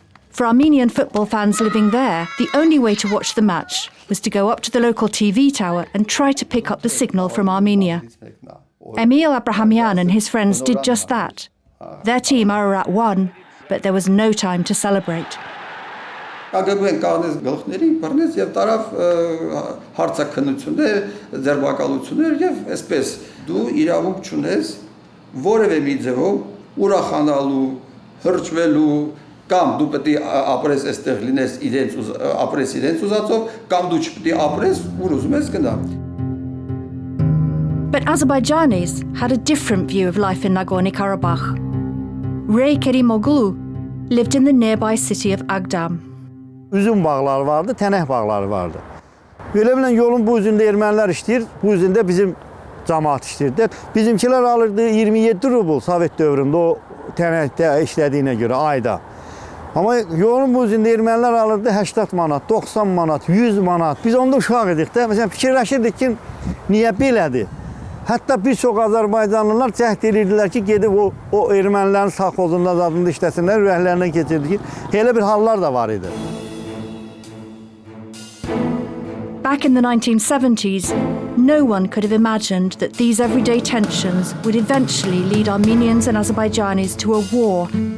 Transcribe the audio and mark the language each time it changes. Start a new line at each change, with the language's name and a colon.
English: For Armenian football fans living there, the only way to watch the match was to go up to the local TV tower and try to pick up the signal from Armenia. Emil Abrahamian and his friends did just that. Their team, Ararat, won, but there was no time to celebrate.
Armenian: KGB-ն կանեց գլխների, բռնեց եւ տարավ հարցակնություններ, ձերբակալություններ եւ այսպես դու իրավունք չունես որևէ մի ձևով ուրախանալու, հրճվելու կամ դու պետք է ապրես այստեղ լինես իրենց ուզածով կամ դու չպետք է ապրես ուր ուզում ես գնա.
English: But Azerbaijanis had a different view of life in Nagorno-Karabakh. Ray Kerimoglu lived in the nearby city of Agdam.
Azerbaijani: Üzüm bağları vardı, tənək bağları vardı. Belə bilən yolun bu üzündə ermənilər işləyir, bu üzündə bizim cəmaat işləyirdi. Bizimkilər alırdı 27 rubl Sovet dövründə o tənəkdə işlədiyinə görə ayda. Amma yolun bu üzündə ermənilər alırdı 80 manat, 90 manat, 100 manat. Biz onda uşaq idik də, məsələn fikirləşirdik ki, niyə belədir? Hətta bir çox Azərbaycanlılar cəhd edirdilər ki, gedib o ermənilərin sağxozunda zadında işləsinlər, ürəklərindən keçirdi ki, elə bir hallar da var idi.
English: Back in the 1970s, no one could have imagined that these everyday tensions would eventually lead Armenians and Azerbaijanis to a war.